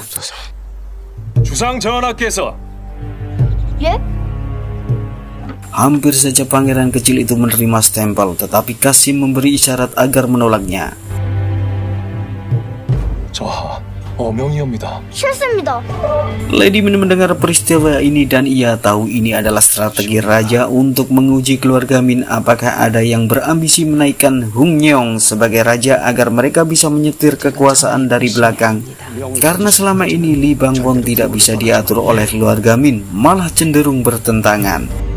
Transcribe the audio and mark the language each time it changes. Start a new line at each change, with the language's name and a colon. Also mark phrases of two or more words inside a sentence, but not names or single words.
Korean: 주상 전하께서 예?
Indonesian: Hampir saja pangeran kecil itu menerima stempel, tetapi Kasim memberi isyarat agar menolaknya.
Korean: 저하 어명이옵니다. 싫습니다.
Indonesian: Lady Min mendengar peristiwa ini dan ia tahu ini adalah strategi raja untuk menguji keluarga Min apakah ada yang berambisi menaikkan Hung Nyeong sebagai raja agar mereka bisa menyetir kekuasaan dari belakang. Karena selama ini Lee Bang-won tidak bisa diatur oleh keluarga Min, malah cenderung bertentangan.